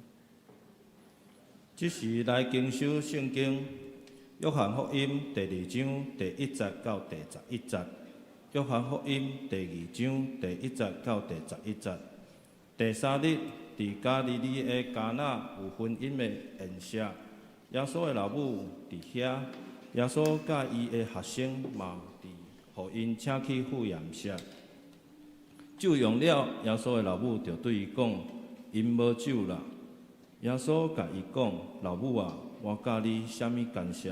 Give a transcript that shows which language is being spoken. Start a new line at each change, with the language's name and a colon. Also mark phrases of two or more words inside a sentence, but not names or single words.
Min Nan Chinese: 即时来经修圣经，约翰福音第2章第1节到第11节。约翰福音第2章第1节到第11节。第3日，伫加利利的迦纳有婚姻的宴席，耶稣的老母伫遐，耶稣甲伊的学生嘛伫，互因请去赴宴食。酒用了，耶稣的老母就对伊讲：“因无酒啦。” 耶稣甲伊讲：“老母啊，我教你啥物干涉？